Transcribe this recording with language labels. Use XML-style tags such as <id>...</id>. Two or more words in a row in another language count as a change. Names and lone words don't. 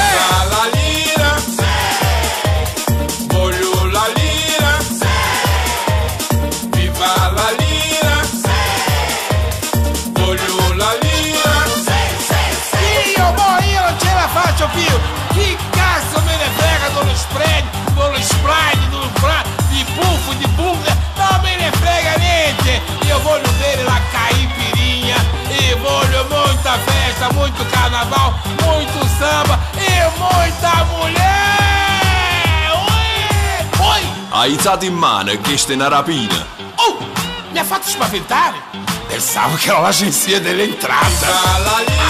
<it>Viva la lira, voglio la lira, viva la lira, voglio la lira. Io non ce la faccio più! Chi cazzo me ne frega dello spread, dello sprite, di puffo, di bunda? Non me ne frega niente! Io voglio bere la caipirinha e voglio</it> <pt>muita festa, muito carnaval, muito samba e muita mulher! Oi!</pt> <it>Hai alzato in mano che questa è una rapina. Oh! Mi ha fatto spaventare! Pensavo che ero l'agenzia delle entrate! Viva la</it>